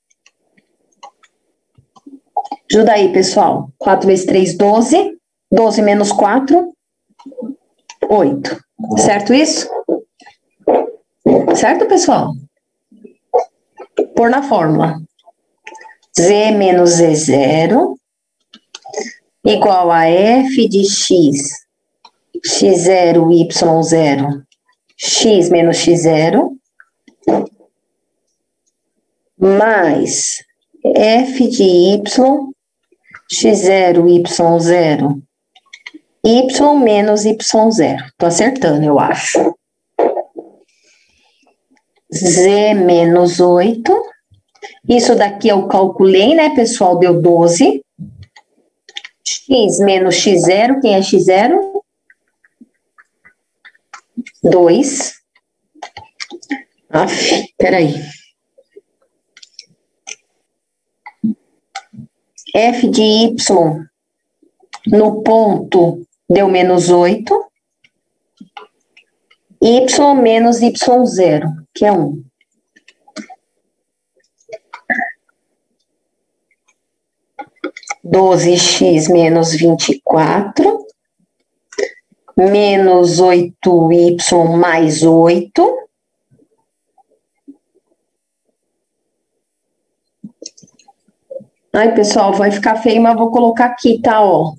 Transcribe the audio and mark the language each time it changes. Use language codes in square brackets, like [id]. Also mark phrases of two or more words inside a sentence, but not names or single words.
[pt] Ajuda aí, pessoal. 4 vezes 3, 12. 12 menos 4, 8. Certo isso? Certo, pessoal? Pôr na fórmula. Z menos Z0 igual a f de x, x0, y0, x menos x0, mais f de y, x0, y0, y menos y0. Tô acertando, eu acho. Z menos 8. Isso daqui eu calculei, né, pessoal? Deu 12. X menos x0. Quem é x0? 2. Peraí. F de y no ponto deu menos 8. Y menos y0, que é 1. Doze x menos 24, menos 8y mais 8. Ai, pessoal, vai ficar feio, mas vou colocar aqui, tá, ó.